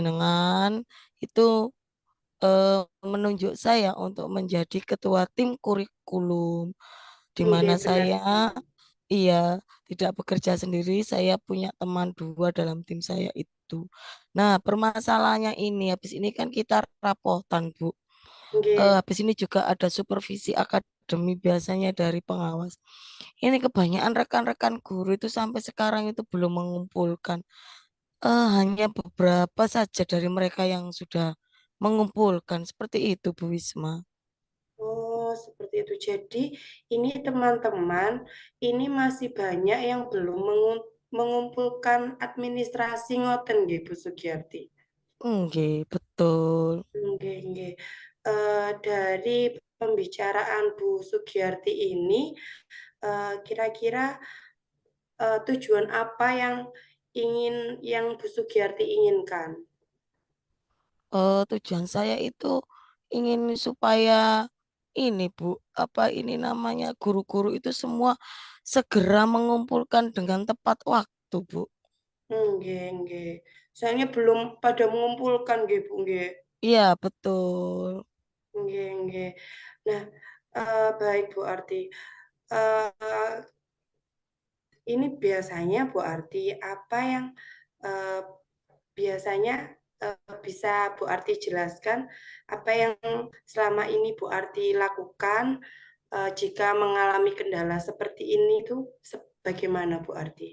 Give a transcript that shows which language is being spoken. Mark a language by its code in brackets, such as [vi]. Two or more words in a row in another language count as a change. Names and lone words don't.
[id] jenengan itu menunjuk saya untuk menjadi ketua tim kurikulum, di mana nggih, benar saya sekali. Iya, tidak bekerja sendiri. Saya punya teman 2 dalam tim saya itu. Nah, permasalahannya ini, habis ini kan kita rapotan, Bu. Nggih. Habis ini juga ada supervisi akademi biasanya dari pengawas. Ini kebanyakan rekan-rekan guru itu sampai sekarang itu belum mengumpulkan. Hanya beberapa saja dari mereka yang sudah mengumpulkan. Seperti itu, Bu Wisma. Oh, seperti itu. Jadi, ini teman-teman, ini masih banyak yang belum mengumpulkan administrasi [jv] ngoten nggih, [id] Bu Sugiyarti. Nggih, betul. [jv] Nggih, nggih. [id] Dari pembicaraan Bu Sugiyarti ini, kira-kira tujuan apa yang Bu Sugiyarti inginkan? Tujuan saya itu ingin supaya ini Bu, apa ini namanya guru-guru itu semua segera mengumpulkan dengan tepat waktu, Bu. [jv] Nggih, nggih. [id] Soalnya belum pada mengumpulkan nggih, Bu, nggih. Iya, betul. [jv] Nggih, nggih. [id] Nah, baik Bu Arti. Ini biasanya Bu Arti, apa yang eee, biasanya, bisa Bu Arti jelaskan, apa yang selama ini Bu Arti lakukan, jika mengalami kendala seperti ini tuh bagaimana Bu Arti?